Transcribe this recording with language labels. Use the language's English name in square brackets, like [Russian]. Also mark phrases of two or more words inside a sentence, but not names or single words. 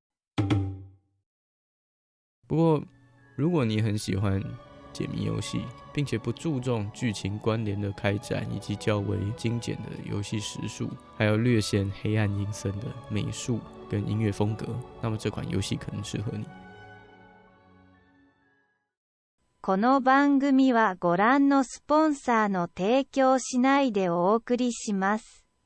[Chinese] 不过如果你很喜欢解谜游戏，并且不注重剧情关联的开展以及较为精简的游戏时数，还有略显黑暗阴森的美术跟音乐风格，那么这款游戏可能适合你。 [Japanese] この番組はご覧のスポンサーの提供しないでお送りします。